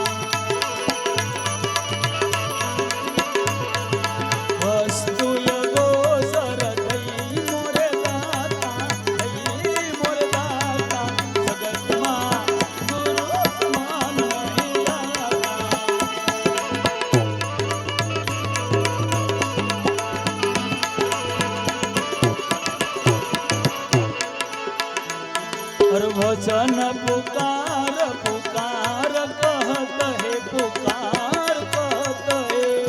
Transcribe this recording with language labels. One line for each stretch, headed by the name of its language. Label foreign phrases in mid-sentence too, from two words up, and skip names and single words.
Gujarati: વસ્તુ ગોચર થઈ મોરે દાતા જગતમાં ગુરુ સમાન નહીં દાતા
Hindi: वचन पुकार पुकार कहत है पुकार कहत है